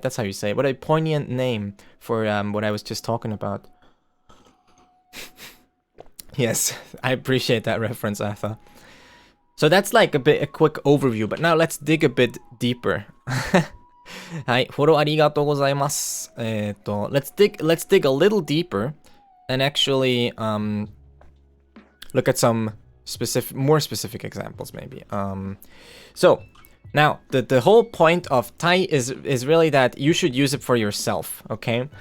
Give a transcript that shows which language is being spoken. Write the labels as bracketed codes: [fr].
[en] That's how you say it. What a poignant name for what I was just talking about. Yes, I appreciate that reference, Atha. So that's like a quick overview, but now let's dig a bit deeper. [ja] はい、フォローありがとうございます。 [en] let's dig a little deeper and actually look at some more specific examples maybe. So now the whole point of tai is really that you should use it for yourself, okay?